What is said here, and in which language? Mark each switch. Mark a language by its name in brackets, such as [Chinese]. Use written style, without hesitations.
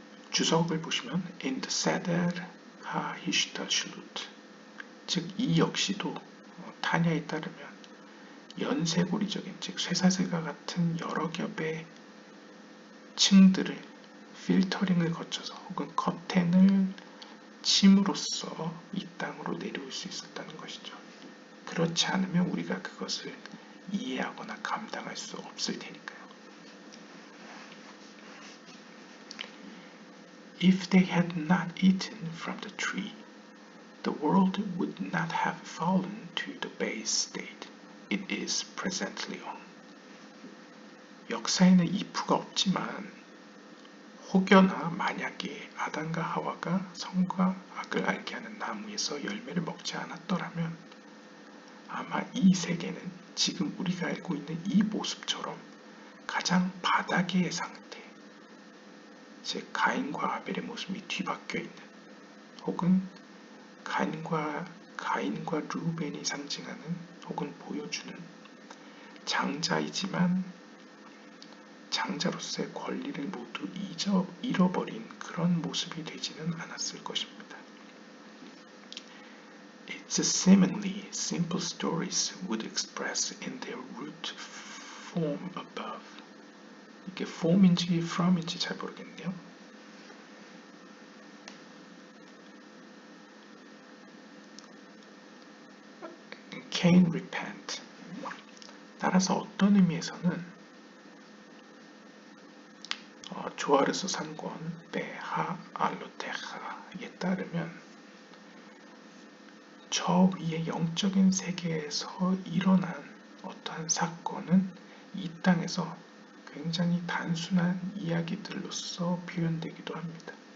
[Korean] 주석을 보시면 [English] in the Seder HaHishtalshelut, [Korean] 즉 이 역시도 타냐에 따르면 연쇄고리적인, 즉 쇠사슬과 같은 여러 겹의 층들을 필터링을 거쳐서 혹은 커튼을 침으로써 이 땅으로 내려올 수 있었다는 것이죠. 그렇지 않으면 우리가 그것을 이해하거나 감당할 수 없을 테니까요. [English] If they had not eaten from the tree, the world would not have fallen to the base state it is presently on. [Korean] 역사에는 if가 없지만 혹여나 만약에 아담과 하와가 선과 악을 알게 하는 나무에서 열매를 먹지 않았더라면 아마 이 세계는 지금 우리가 알고 있는 이 모습처럼 가장 바닥의 상태, 즉 가인과 아벨의 모습이 뒤바뀌어 있는, 혹은 가인과 루벤이 상징하는 혹은 보여주는 장자이지만 장자로서의 권리를 모두 잃어버린 그런 모습이 되지는 않았을 것입니다. [English] Its seemingly simple stories would express in their root form above. [Korean] 이게 form인지 from인지 잘 모르겠네요. [English] Cain repent. [Korean] 따라서 어떤 의미에서는 조아르스 3권 베하 알로테하에 따르면 저 위의 영적인 세계에서 일어난 어떠한 사건은 이 땅에서 굉장히 단순한 이야기들로서 표현되기도 합니다.